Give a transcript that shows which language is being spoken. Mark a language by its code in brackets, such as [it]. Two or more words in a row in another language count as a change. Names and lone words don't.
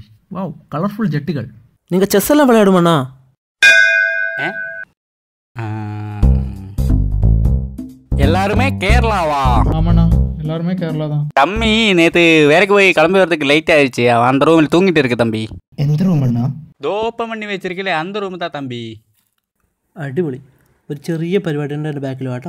[ta] வாவ், கலர்ஃபுல் ஜெட்டுகள். நீங்கள் செஸ் எல்லாம் விளையாடுமாண்ணா? எல்லாருமே கேரளாவா? ஆமாண்ணா, எல்லாருமே கேரளா தான். தம்பி நேற்று வேலைக்கு போய் கிளம்பி வரதுக்கு லைட் ஆயிடுச்சு. அவன் அந்த ரூமில் தூங்கிட்டு இருக்கு தம்பி. எந்த ரூம் அண்ணா? ஓப்பன் பண்ணி வெச்சிருக்கலே அந்த ரூம் தா தம்பி. [ml] അടിപൊളി. ഒരു ചെറിയ പരിപാടി ഉണ്ട് എൻ്റെ ബാക്കിൽ കേട്ടോ.